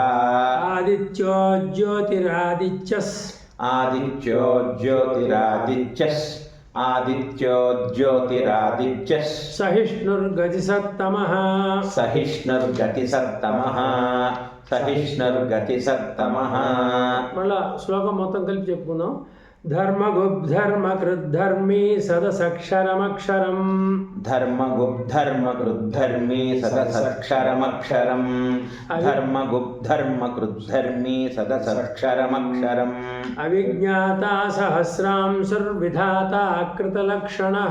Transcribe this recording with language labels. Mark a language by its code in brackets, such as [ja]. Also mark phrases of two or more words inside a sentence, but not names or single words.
[sa] आदित्यो ज्योतिरादित्यस् आदित्यो ज्योतिरादित्यस् आदित्यो ज्योतिरादित्यस् सहिष्णुर्गतिसत्तमः सहिष्णुर्गतिसत्तमः सहिष्णुर्गतिसत्तमः [te] మళ్ళా శ్లోకం మొత్తం కలిపి చెప్పుకుందాం. [sa] धर्मगुब्धर्मकृद्धर्मी सदसक्षरमक्षरम् धर्मगुब्धर्मकृद्धर्मी सदसक्षरमक्षरम् धर्मगुब्धर्मकृद्धर्मी सदसक्षरमक्षरम् अविज्ञाता सहस्रांशुर्विधाता कृतलक्षणः